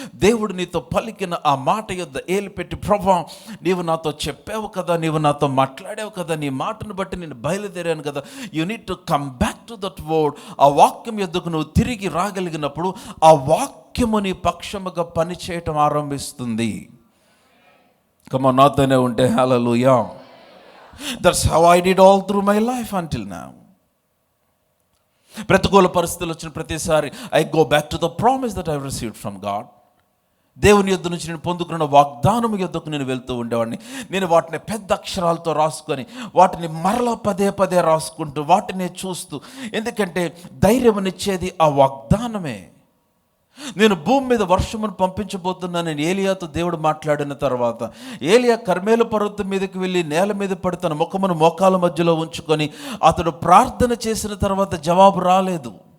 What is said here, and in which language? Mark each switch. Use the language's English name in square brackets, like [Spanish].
[Telugu] దేవుడు నీతో పలికిన ఆ మాట యొద్ద ఏలు పెట్టి, ప్రభువా నీవు నాతో చెప్పావు కదా, నీవు నాతో మాట్లాడావు కదా, నీ మాటను బట్టి నేను బయలుదేరాను కదా. [English] You need to come back to that word. [Telugu] ఆ వాక్యం యొద్దకు నువ్వు తిరిగి రాగలిగినప్పుడు ఆ వాక్యము నీ పక్షముగా పనిచేయటం ఆరంభిస్తుంది. కమ నాతోనే ఉంటే హల్లెలూయా. [English] That's how I did all through my life until now. [Telugu] ప్రతికూల పరిస్థితులు వచ్చిన ప్రతిసారి [English] I go back to the promise that I received from God. [Telugu] దేవుని యొద్ద నుంచి నేను పొందుకున్న వాగ్దానము యొద్దకు నేను వెళ్తూ ఉండేవాడిని. నేను వాటిని పెద్ద అక్షరాలతో రాసుకొని, వాటిని మరలా పదే పదే రాసుకుంటూ, వాటిని చూస్తూ, ఎందుకంటే ధైర్యమునిచ్చేది ఆ వాగ్దానమే. నేను భూమి మీద వర్షమును పంపించబోతున్నానని ఏలియాతో దేవుడు మాట్లాడిన తర్వాత, ఏలియా కర్మేలు పర్వతం మీదకి వెళ్ళి నేల మీద పడి తన ముఖమును మోకాల మధ్యలో ఉంచుకొని అతడు ప్రార్థన చేసిన తర్వాత జవాబు రాలేదు.